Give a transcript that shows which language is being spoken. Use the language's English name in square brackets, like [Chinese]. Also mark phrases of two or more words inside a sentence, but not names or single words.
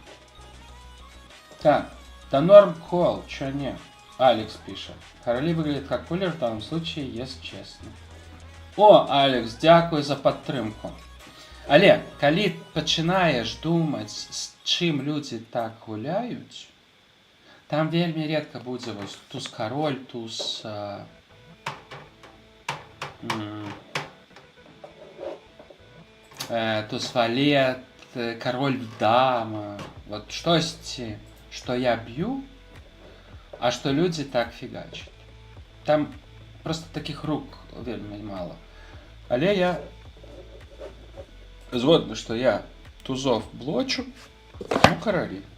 [Russian] Так, да норм холл, чё не? Алекс пишет. Короли выглядит как кулер, в данном случае, если честно. О, Алекс, [Belarusian] дякую за падтрымку. Але, калі пачынаеш думаць, з чым людзі так гуляюць, там вельмі редка будзе вось туз-кароль, туз... туз-валет, король-дама. Вот штосьці, што я б'ю, а што людзі так фігачаць. Там просто [Russian] таких рук [Belarusian] вельмі мало. Але я згодны, што я тузов блочу, ну, каралі.